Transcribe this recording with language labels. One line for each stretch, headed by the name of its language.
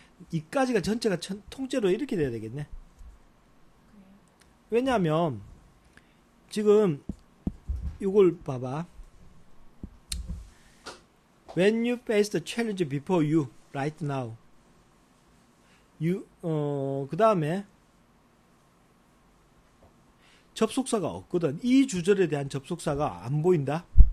Korean: 이까지가 전체가 통째로 이렇게 돼야 되겠네. 왜냐하면 지금 이걸 봐봐.
English: When you face the challenge before you right now,
Korean: 그 다음에 접속사가 없거든. 이 주절에 대한 접속사가 안 보인다.